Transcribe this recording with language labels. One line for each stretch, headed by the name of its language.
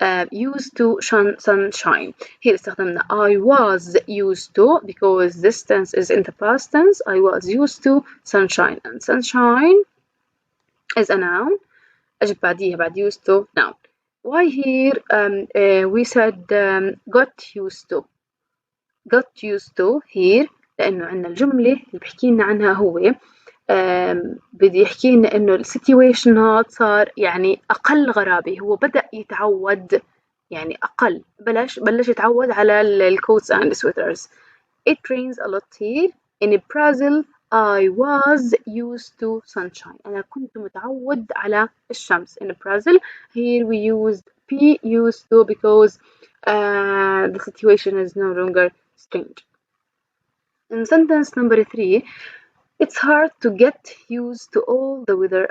English: used to sunshine. Here
Arabic: استخدمنا
English: I was used to because this tense is in the past tense. I was used to sunshine, and sunshine is a noun.
Arabic: أجب بعديها بعد
English: used to noun. Why here we said got used to. got used to here
Arabic: لأنه عندنا الجملة اللي بيحكي لنا عنها هو بدي يحكي لنا إنه السيتويشن هاد صار يعني أقل غرابة. هو بدأ يتعود يعني أقل بلش يتعود على ال
English: coats and sweaters. It rains a lot here. In Brazil I was used to sunshine.
Arabic: أنا كنت متعود على الشمس.
English: In Brazil here we used be used to because the situation is no longer strange. In sentence number 3, it's hard to get used to all the weather.